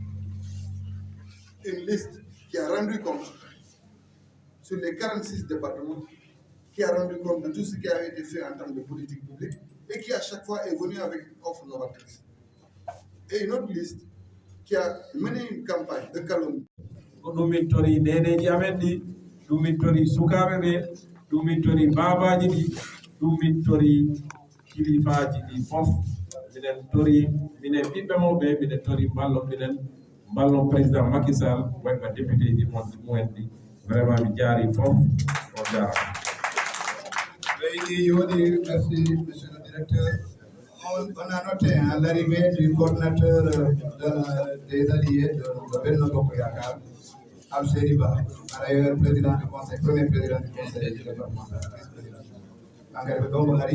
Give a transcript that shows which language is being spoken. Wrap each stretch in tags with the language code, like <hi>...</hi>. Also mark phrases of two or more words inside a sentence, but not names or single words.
<fr>Une liste qui a rendu compte sur les 46 départements, qui a rendu compte de tout ce qui a été fait en termes de politique publique et qui à chaque fois est venu avec une offre novatrice. Et une autre liste qui a mené une campagne de calomnie.</fr> <ff>Nous tori dedeji amen ɗi, ɗum tori sukaɓe ɓe, ɗum babaji ɗi, ɗum tori kilifaji ɗi fof. Minen tori minen ɓiɓɓe mawɓe, minen tori ballon président Macky Sall wayno député ji mumen ɗi. Vraiment mi jaari fof on jarama.</ff> <fr>Merci, monsieur le directeur. On a noté l'arrivée du coordinateur des alliés de Benno Bokk Yakaar, Abseri Ba, par ailleurs président du conseil, premier président du conseil départemental, vice-président.</fr>